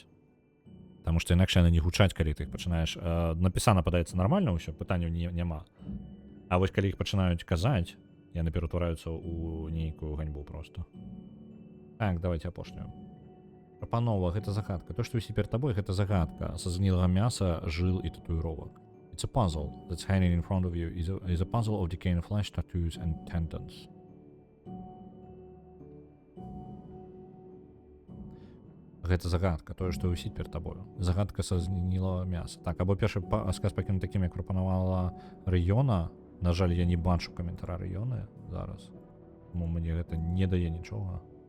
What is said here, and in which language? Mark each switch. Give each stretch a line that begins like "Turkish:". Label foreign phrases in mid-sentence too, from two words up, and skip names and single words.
Belarusian: Таму што інакш яны не гучаць, калі ты іх пачынаеш. Напісана падаецца нармальна ўсё, пытанняў няма. А вось калі іх пачынаюць казаць, яны ператвараюцца ў нейкую ганьбу просто. Так, давайте апошнюю. Прапанова, гэта загадка. То, што вісіць перад табой, гэта загадка са згнілага мяса, жыл і татуіровак.
English: It's a puzzle that's hanging in front of you is a puzzle of decaying flesh, tattoos and tendons.
Belarusian: Гэта загадка, тое, што вісіць перад табою. Загадка са згнілага мяса. Так, або першы сказ пакінуў такім, як прапанавала Рыёна. На жаль, я не бачу каментара Рыёны зараз. Таму мне гэта не дае нічога.